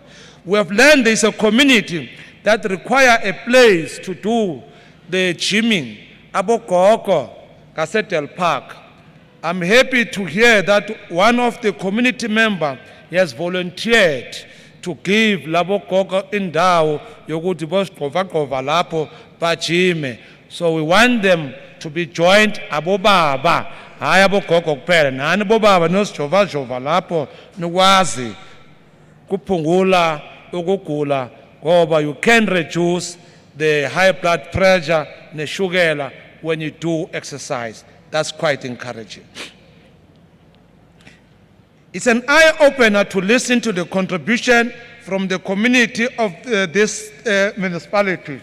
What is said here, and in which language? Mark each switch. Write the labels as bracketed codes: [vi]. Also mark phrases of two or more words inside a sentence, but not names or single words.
[en] We have learned there is a community that require a place to do the gymming, Abokoko, Casetel Park. I'm happy to hear that one of the community members has volunteered to give [zu] labo gogo indawo yokuthi bosiqova lapho bajime. [en] So we want them to be joined [zu] abobaba, hayi abogogo kuphela. Nani bobaba nosijova jova lapho nikwazi kuphungula ukugula ngoba [en] you can reduce the high blood pressure neshukela when you do exercise. That's quite encouraging. It's an eye-opener to listen to the contribution from the community of this municipality.